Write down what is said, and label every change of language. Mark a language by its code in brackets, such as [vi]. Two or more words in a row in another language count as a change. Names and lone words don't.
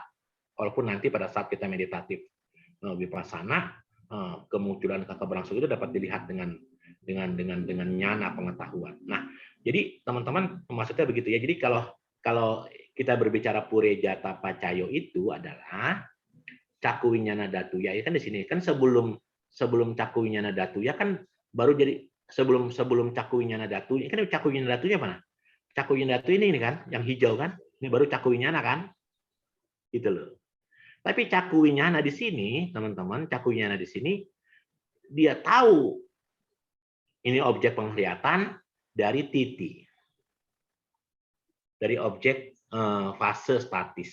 [id] Walaupun nanti pada saat kita meditatif vipassana, kemunculan keberlangsungan itu dapat dilihat dengan nyana pengetahuan. Nah, jadi teman-teman maksudnya begitu ya. Jadi kalau kita berbicara [pi] purejata pacayo [id] itu adalah [pi] caku winyana datuya [id] ya kan di sini kan sebelum [pi] caku winyana datuya [id] kan baru jadi sebelum [pi] caku winyana datuya [id] kan [pi] caku winyana datuya [id] mana? [pi] Caku winyana datu [id] ini kan yang hijau kan? Ini baru [pi] caku winyana [id] kan? Gitu loh. Tapi [pi] caku winyana [id] di sini, teman-teman, [pi] caku winyana [id] di sini dia tahu ini objek penglihatan dari titi. Dari objek fase statis.